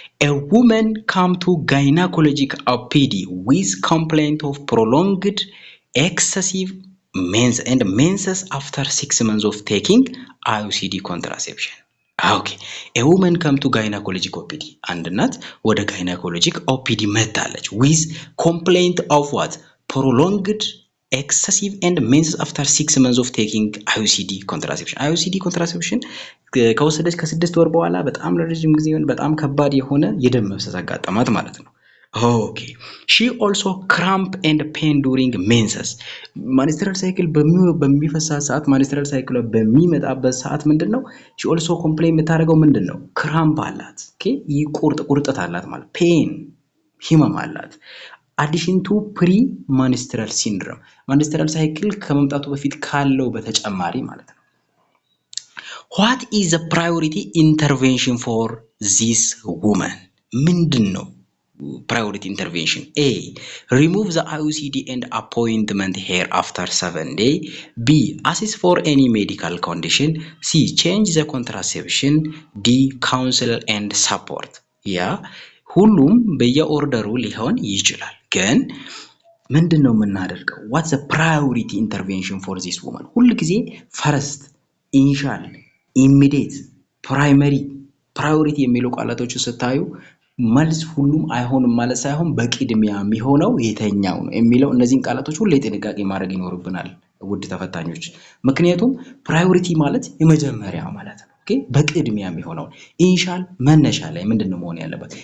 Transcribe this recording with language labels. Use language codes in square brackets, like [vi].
[en] A woman come to gynecologic OPD with complaint of prolonged excessive menses after 6 months of taking IUCD contraception. Okay, a woman come to gynecologic OPD and not ወደ gynecologic OPD [am] መጣለች [en] with complaint of what? Prolonged excessive and menses after 6 months of taking IUCD contraception. [am] IUCD contraception ከወሰደች ከ6 ወር በኋላ በጣም ለረጅም ጊዜ በጣም ከባድ የሆነ የደም መፍሰስ አጋጠማት ማለት ነው። ኦኬ [en] she also cramp and pain during menses. [am] menstrual cycle በሚፈሳት ሰዓት menstrual cycle በሚመጣበት ሰዓት ምንድነው [en] she also complain [am] የምታደርገው ምንድነው? ክራምፕ አላት። ኦኬ ቁርጠት አላት ማለት ፔን ህመም አላት። [en] addition to pre-menstrual syndrome menstrual cycle [am] ከመምጣቱ በፊት ካለው በተጨማሪ ማለት ነው። [en] What is the priority intervention for this woman? [am] ምንድነው [en] priority intervention? A. Remove the IUCD and appointment hair after 7 days. B. Assess for any medical condition. C. Change the contraception. D. Counsel and support. [am] ያ ሁሉም በየኦርደሩ ሊሆን ይችላል፣ ግን ምንድነው የምናደርገው? [en] What's the priority intervention for this woman? [am] ሁሉ ጊዜ ፈርስት፣ ኢኒሻል፣ ኢሚዲየት፣ ፕራይመሪ፣ ፕራዮሪቲ የሚሉ ቃላቶችን ስታዩ መልስ ሁሉም አይሆንም ማለት ሳይሆን በቅድሚያ የሚሆነው የተኛው ነው የሚለው እነዚህን ቃላቶች ሁሉ ጥንቃቄ ማድረግ ይኖርብናል ውድ ተፈታኞች። ምክንያቱም ፕራዮሪቲ ማለት የመጀመሪያ ማለት ነው። ኦኬ በቅድሚያ የሚሆነው ኢኒሻል መነሻ ላይ ምንድነው መሆን ያለበት?